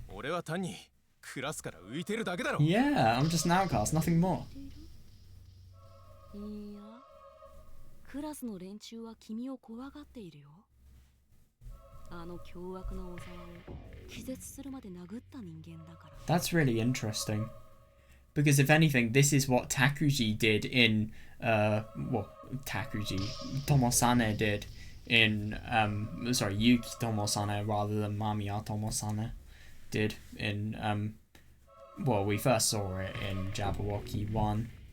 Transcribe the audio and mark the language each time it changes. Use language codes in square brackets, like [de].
[ja] 俺は単にクラスから浮いてるだけだろ. [en] Yeah, I'm just an outcast, nothing more. [ja] いや、クラスの連中は君を怖がっているよ。あの凶悪な小沢を気絶するまで殴った人間だから。 [en] That's really interesting. Because if anything, this is what Takuji did in, Takuji, Tomosane did in, Yuki Tomosane rather than Mamiya Tomosane did in, we first saw it in Jabberwocky 1.